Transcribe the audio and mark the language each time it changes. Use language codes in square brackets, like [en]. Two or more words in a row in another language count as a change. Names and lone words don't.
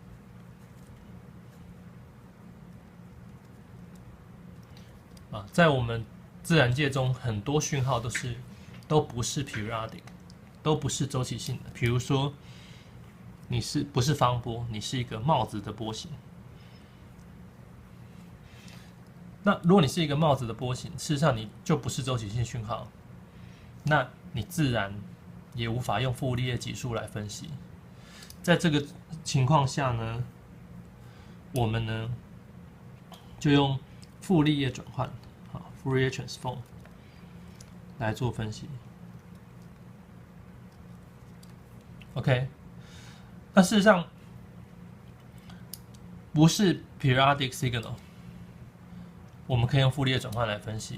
[zh] 在我們自然界中，很多訊號都不是 periodic， 都不是周期性的。比如說，你不是方波，你是一個帽子的波形。那如果你是一個帽子的波形，事實上你就不是周期性讯號，那你自然也無法用傅立葉級數來分析。在這個情況下呢，我們呢就用傅立葉轉換，好 ， [en] Fourier transform [zh] 來做分析。OK， 那事實上不是 [en] periodic signal， [zh] 我們可以用傅立葉轉換來分析。